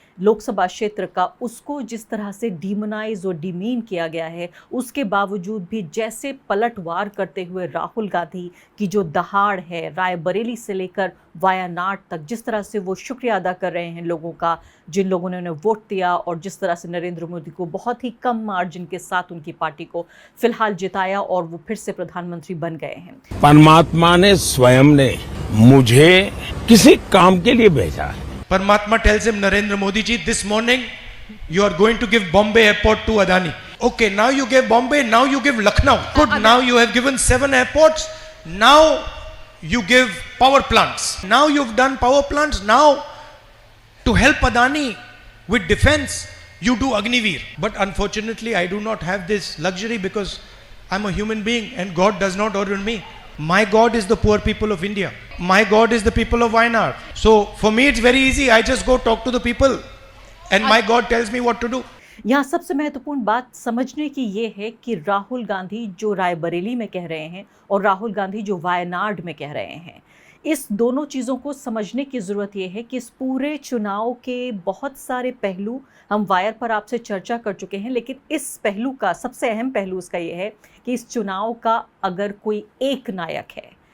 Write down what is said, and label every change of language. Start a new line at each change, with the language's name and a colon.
Hindi: लोकसभा क्षेत्र का, उसको जिस तरह से डीमोनाइज और डिमीन किया गया है, उसके बावजूद भी जैसे पलटवार करते हुए राहुल गांधी की जो दहाड़ है, रायबरेली से लेकर वायानाड तक, जिस तरह से वो शुक्रिया अदा कर रहे हैं लोगों का, जिन लोगों ने उन्हें वोट दिया और जिस तरह से नरेंद्र मोदी को बहुत ही कम मार्जिन के साथ उनकी पार्टी को फिलहाल जिताया और वो फिर से प्रधानमंत्री बन गए हैं। परमात्मा ने स्वयं ने मुझे किसी काम के लिए भेजा है।
English: Paramatma tells him, Narendra Modi ji, this morning you are going to give Bombay airport to Adani. Okay, now you gave Bombay, now you give Lucknow. Good, now you have given 7 airports. Now you give power plants. Now you've done power plants. Now to help Adani with defense, you do Agniveer. But unfortunately, I do not have this luxury because I'm a human being and God does not order me. My God is the poor people of India. My God is the people of Wayanad. So for me it's very easy. I just go talk to the people and my God tells me what to do.
Hindi: यहाँ सबसे महत्वपूर्ण बात समझने की ये है कि राहुल गांधी जो रायबरेली में कह रहे हैं और राहुल गांधी जो वायनाड में कह रहे हैं, इस दोनों चीज़ों को समझने की ज़रूरत यह है कि इस पूरे चुनाव के बहुत सारे पहलू हम वायर पर आपसे चर्चा कर चुके हैं, लेकिन इस पहलू का सबसे अहम पहलू इसका ये है कि इस चुनाव का अगर कोई एक नायक है,